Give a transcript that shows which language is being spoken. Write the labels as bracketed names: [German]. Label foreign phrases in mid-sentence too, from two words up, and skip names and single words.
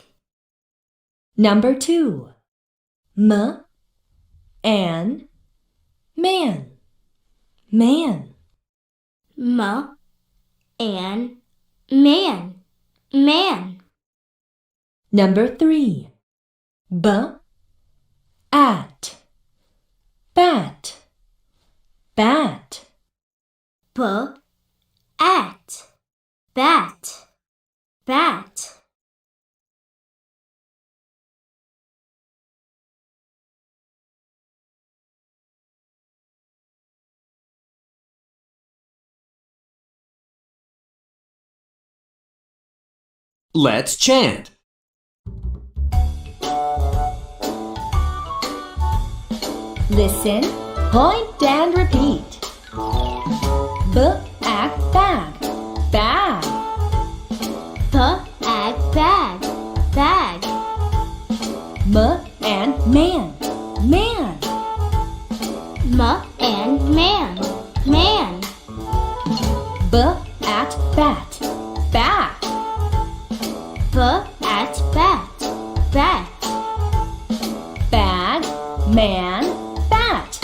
[English] Number 2. M, an, man. Man. M, an, man. Man. Number 3. B, at, bat. Bat. B, at, bat. Bat. Let's chant. Listen, point, and repeat. B, ag, bag. Bag. B, ag, bag. Bag. M, and man. Man. M, and man. Man. B, at, bat. Bat. B, at, bat. Bat. Bag, man, bat.